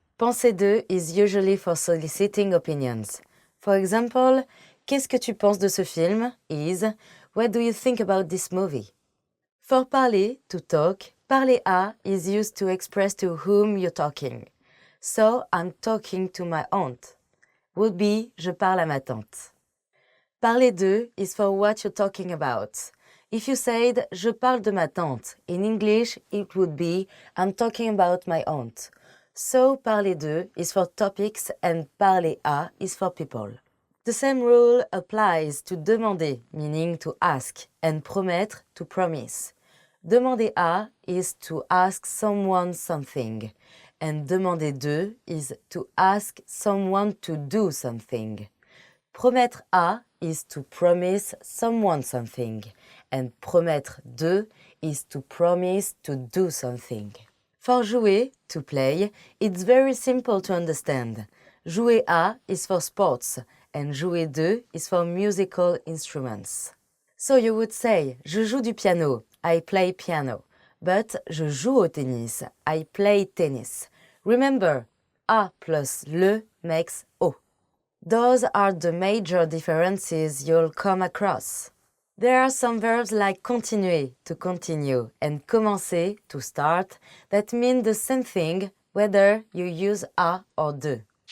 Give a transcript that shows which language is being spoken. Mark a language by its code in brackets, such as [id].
[en] Penser de is usually for soliciting opinions. For example, [fr] qu'est-ce que tu penses de ce film [en] is what do you think about this movie? For parler, to talk, parler à is used to express to whom you're talking. So, I'm talking to my aunt. [fr] Would be je parle à ma tante. [en] Parler de is for what you're talking about. If you said [fr] je parle de ma tante, [en] in English it would be I'm talking about my aunt. So parler de is for topics and parler à is for people. The same rule applies to demander, meaning to ask, and promettre, to promise. Demander à is to ask someone something, and demander de is to ask someone to do something. Promettre à is to promise someone something, and promettre de is to promise to do something. For jouer, to play, it's very simple to understand. Jouer à is for sports, and jouer de is for musical instruments. So you would say, [fr] je joue du piano, [en] I play piano. But [fr] je joue au tennis, [en] I play tennis. Remember, a plus le makes o. Those are the major differences you'll come across. There are some verbs like continuer, to continue, and commencer, to start, that mean the same thing whether you use a or de.